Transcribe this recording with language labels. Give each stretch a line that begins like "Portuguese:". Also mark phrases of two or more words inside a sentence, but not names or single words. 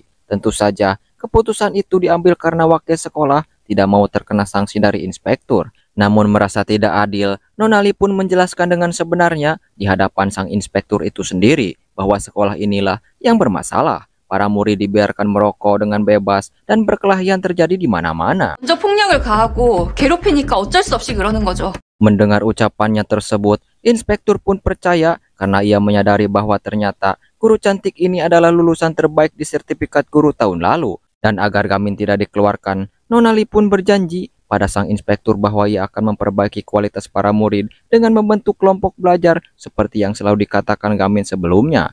Indonesian: Tentu saja, keputusan itu diambil karena wakil sekolah tidak mau terkena sanksi dari inspektur. Namun merasa tidak adil, Nonali pun menjelaskan dengan sebenarnya di hadapan sang inspektur itu sendiri bahwa sekolah inilah yang bermasalah. Para murid dibiarkan merokok dengan bebas dan perkelahian terjadi di mana-mana.
Korean: 먼저 폭력을 가하고 괴롭히니까 어쩔 수 없이 그러는 거죠.
Indonesian: Mendengar ucapannya tersebut, inspektur pun percaya karena ia menyadari bahwa ternyata guru cantik ini adalah lulusan terbaik di sertifikat guru tahun lalu. Dan agar Gamin tidak dikeluarkan, Nonali pun berjanji pada sang inspektur bahwa ia akan memperbaiki kualitas para murid dengan membentuk kelompok belajar seperti yang selalu dikatakan Gamin sebelumnya.